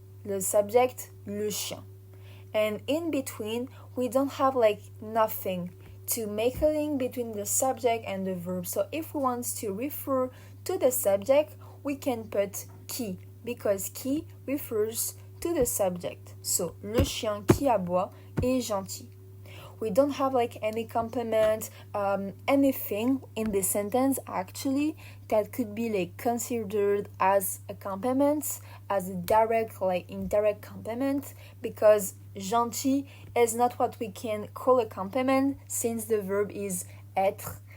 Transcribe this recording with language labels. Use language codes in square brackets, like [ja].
[en] Le subject, le chien. And in between, we don't have like nothing to make a link between the subject and the verb. So if we want to refer to the subject, we can put qui, because qui refers to the subject. [fr] So, le chien qui aboie est gentil. [en] We don't have like any complement, anything in the sentence actually that could be like considered as a complement, as a direct like indirect complement, because gentil is not what we can call a complement since the verb is être.